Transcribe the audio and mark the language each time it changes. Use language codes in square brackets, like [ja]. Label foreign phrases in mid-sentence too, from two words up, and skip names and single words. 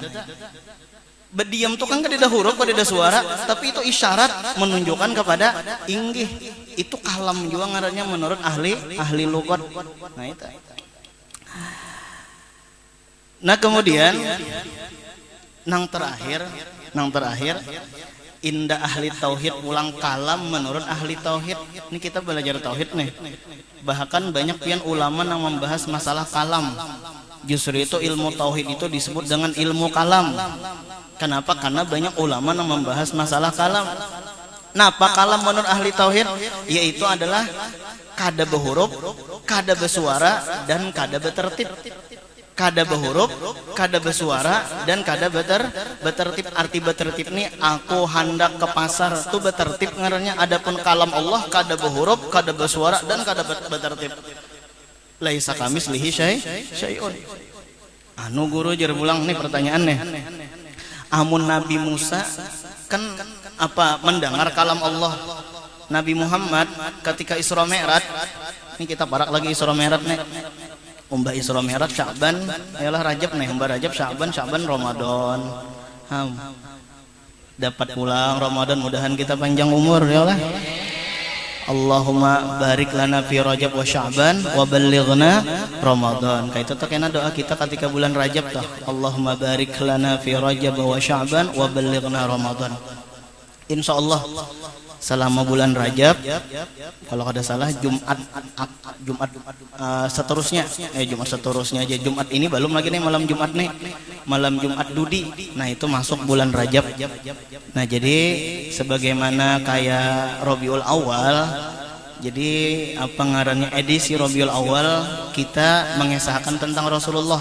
[bjn] Bediam itu kan kada ada huruf, kada ada suara, tapi itu isyarat menunjukkan kepada inggih. Itu kalam juga ngarannya menurut ahli lugat. Nah itu. Nah kemudian nang terakhir indah ahli tauhid pulang kalam menurut ahli tauhid. [id] Ini kita belajar tauhid nih. Bahkan banyak pian ulama yang membahas masalah kalam. Justru itu ilmu tauhid itu disebut dengan ilmu kalam. Kenapa? Karena banyak ulama yang membahas masalah kalam. Nah, apa kalam menurut ahli tauhid? [bjn] Yaitu adalah kada berhuruf, kada bersuara, dan kada bertertib. Kada berhuruf, kada bersuara, dan kada bertertib. Arti bertertib ini aku hendak ke pasar itu bertertib ngarannya. Adapun kalam Allah kada berhuruf, kada bersuara, dan kada bertertib. [ar] ليس كمثله شيء. [bjn] Anu guru jer bulang nih pertanyaannya. Amun Nabi Musa kan apa mendengar kalam Allah. Nabi Muhammad ketika Isra Mi'raj, ini kita parak lagi Isra Mi'raj nih. Umbah Isra Mi'raj Sya'ban, ialah Rajab nih, umbah Rajab Sya'ban Ramadan. Dapat pulang Ramadan, mudahan kita panjang umur ya Allah. [ar] اللهم بارك لنا في رجب وشعبان وبلغنا رمضان. [bjn] Kayak itu tuh kena doa kita ketika bulan Rajab tuh. [ar] اللهم بارك لنا في رجب وشعبان وبلغنا رمضان. [id] Insyaallah selama bulan Rajab, kalau ada salah Jumat seterusnya, Jumat seterusnya aja. Jumat ini belum lagi nih malam Jumat nih, malam Jumat Dudi. Nah itu masuk bulan Rajab. Nah jadi sebagaimana kayak Rabiul Awal, jadi apa ngarannya edisi Rabiul Awal kita mengesahkan tentang Rasulullah.